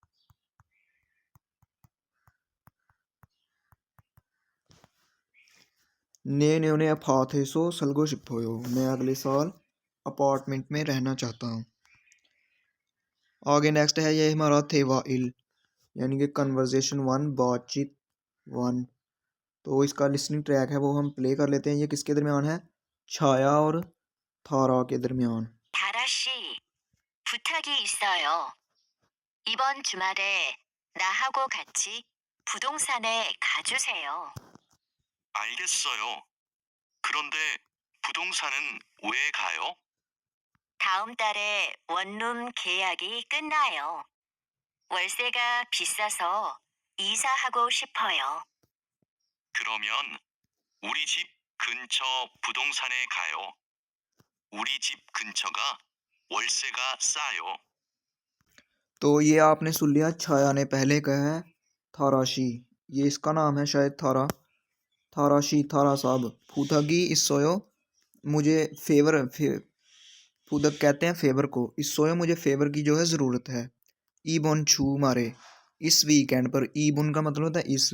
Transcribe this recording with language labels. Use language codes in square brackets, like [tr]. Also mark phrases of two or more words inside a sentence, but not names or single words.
[ko] 내년에 아파트에서 살고 싶어요, [hi] मैं अगले साल अपार्टमेंट में रहना चाहता हूँ। आगे नेक्स्ट है ये हमारा [ko] 대화 일, [hi] यानी कि [en] conversation one, [hi] बातचीत वन, तो इसका [en] listening track [hi] है वो हम प्ले कर लेते हैं। ये किसके दरमियान है? छाया और थारा के दरमियान। [ko] 다라 씨, 부탁이 있어요. 이번 주말에 나하고 같이 부동산에 가주세요. 알겠어요. 그런데 부동산은 왜 가요? 다음 달에 원룸 계약이 끝나요. 월세가 비싸서 이사하고 싶어요. 그러면 우리 집 근처 부동산에 가요. 우리 집 근처가 월세가 싸요. [hi] तो ये आपने सुन लिया, छाया ने पहले कहा है थाराशी, ये इसका नाम है शायद थारा, थाराशी, थारा साहब, [ko] 부탁이 있어요 [hi] मुझे फूदक कहते हैं फेवर को, इसोयो मुझे फेवर की जो है ज़रूरत है, [ko] 이번 주말에 [hi] इस वीकेंड पर, ई बोन का मतलब होता है इस,